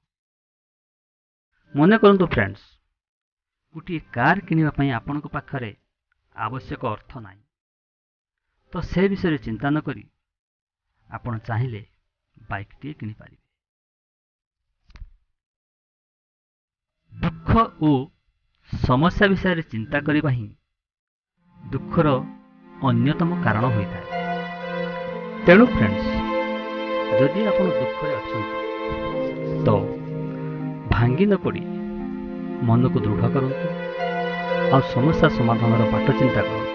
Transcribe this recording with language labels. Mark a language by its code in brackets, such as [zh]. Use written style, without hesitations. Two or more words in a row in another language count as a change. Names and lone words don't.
[or] ମନେ କରନ୍ତୁ ଫ୍ରେଣ୍ଡସ୍, ଗୋଟେ କାର କିଣିବା ପାଇଁ ଆପଣଙ୍କ ପାଖରେ ଆବଶ୍ୟକ ଅର୍ଥ ନାହିଁ, ତ ସେ ବିଷୟ ରେ ଚିନ୍ତା ନ କରି ଆପଣ ଚାହିଁଲେ ବାଇକ ଟି କିଣି ପାରିବେ। ଦୁଃଖ ଔର ସମସ୍ୟା ବିଷୟ ରେ ଚିନ୍ତା କରିବା ହିଁ ଦୁଃଖର ଅନ୍ୟତମ କାରଣ ହୋଇଥାଏ। ତେଣୁ ଫ୍ରେଣ୍ଡସ୍, ଯଦି ଆପଣ ଦୁଃଖରେ ଅଛନ୍ତି ତ ଭାଙ୍ଗି ନ ପଡ଼ି ମନକୁ ଦୃଢ଼ କରନ୍ତୁ ଆଉ ସମସ୍ୟା ସମାଧାନର ବାଟ ଚିନ୍ତା କରନ୍ତୁ।